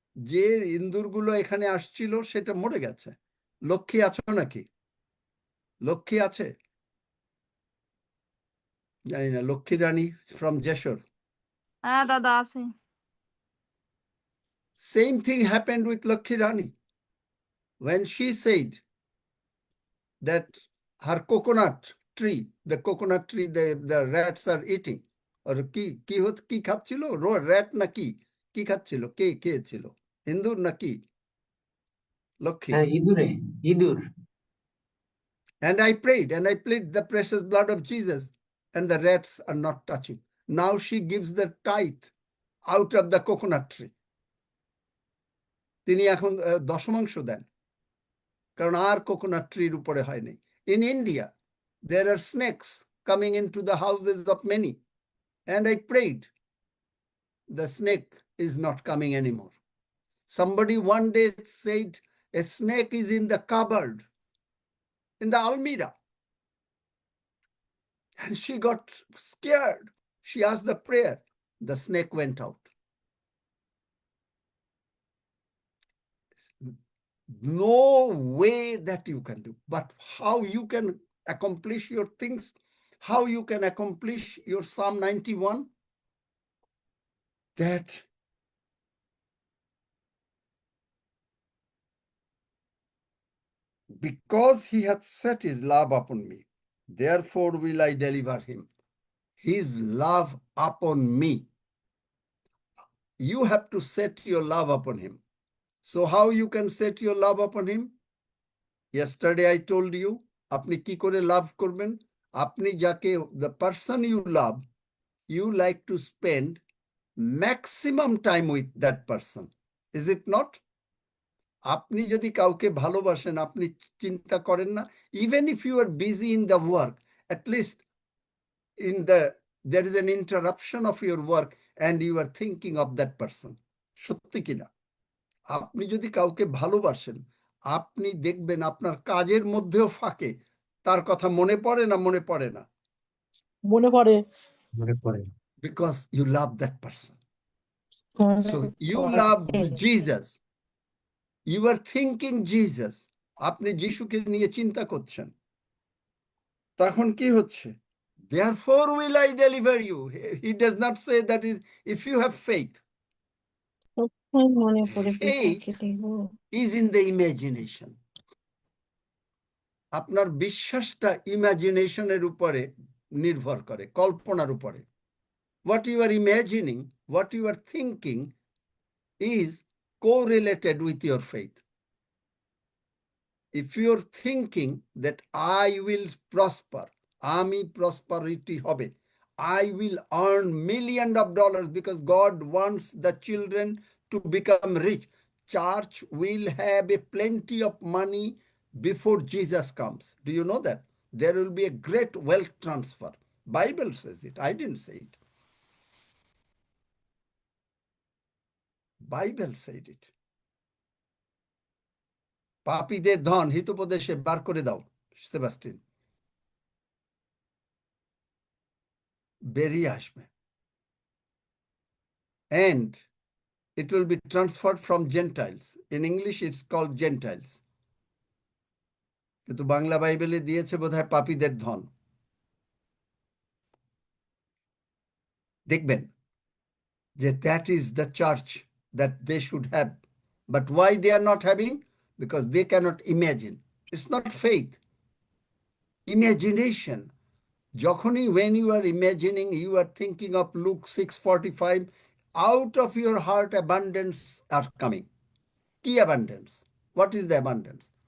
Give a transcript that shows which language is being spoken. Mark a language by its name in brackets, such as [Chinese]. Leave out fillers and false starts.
[Bangla] যে ইন্দুরগুলো এখানে আসছিল সেটা মরে গেছে। লক্ষ্মী আছো নাকি? লক্ষ্মী আছে? জানি না। লক্ষ্মী রানী from Jeshore. হ্যাঁ দাদা আছে। [English] Same thing happened with Lakshmi Rani. When she said that her coconut tree, the coconut tree, the rats are eating. [Bangla] Or কি খাচ্ছিল? rat না কি খাচ্ছিল? কে খেয়েছিল? ইন্দুর নাকি? লক্ষ্মী। হ্যাঁ, ইঁদুর। [English] And I prayed and I plead the precious blood of Jesus, and the rats are not touching. Now she gives the tithe out of the coconut tree. [Bangla] তিনি এখন দশমাংশ দেন, কারণ আর কোকোনাট ট্রির উপরে হয়নি। [English] In India, there are snakes coming into the houses of many, and I prayed. The snake is not coming anymore. Somebody one day said a snake is in the cupboard, in the almirah. And she got scared. She asked the prayer. The snake went out. No way that you can do, but how you can accomplish your things, how you can accomplish your Psalm 91, that because he hath set his love upon me, therefore will I deliver him. His love upon me. You have to set your love upon him. So how you can set your love upon him? Yesterday I told you, [Bangla] আপনি কি করে লাভ করবেন? আপনি যাকে, [English] the person you love, you like to spend maximum time with that person. Is it not? [Bangla] আপনি যদি কাউকে ভালোবাসেন, আপনি চিন্তা করেন না, [English] even if you are busy in the work, at least there is an interruption of your work and you are thinking of that person. [Bangla] সত্যি কিনা? আপনি যদি কাউকে ভালোবাসেন, আপনি দেখবেন আপনার কাজের মধ্যেও ফাঁকে তার কথা মনে পড়ে না? মনে পড়ে না? মনে পড়ে। [English] Because you love that person. So you love Jesus. You are thinking Jesus. [Bangla] আপনি যিশুকে নিয়ে চিন্তা করছেন। তখন কি হচ্ছে? [English] Therefore will I deliver you. He does not say that is if you have faith. Faith is in the imagination. [Bangla] আপনার বিশ্বাসটা ইমাজিনেশনের উপরে নির্ভর করে, কল্পনার উপরে। [English] what you are imagining, what you are thinking is correlated with your faith. If you're thinking that I will prosper, [Bangla] ami prosperity hobe, [English] I will earn millions of dollars because God wants the children to become rich, church will have a plenty of money before Jesus comes. Do you know that? There will be a great wealth transfer. Bible says it. I didn't say it. Bible said it. [Bangla] পাপীদের ধন হিতোপদেশে বার করে দাও, Sebastian, বেরিয়ে আসবে। [English] And it will be transferred from Gentiles. In English, it's called Gentiles. [Bangla] কিন্তু বাংলা বাইবেলে দিয়েছে বোধহয় পাপীদের ধন। দেখবেন যে [English] that is the church that they should have. But why they are not having? Because they cannot imagine. It's not faith. Imagination. যখনই when you are imagining, you are thinking of Luke 6:45, out of your heart abundance are coming. Key abundance. What is the abundance?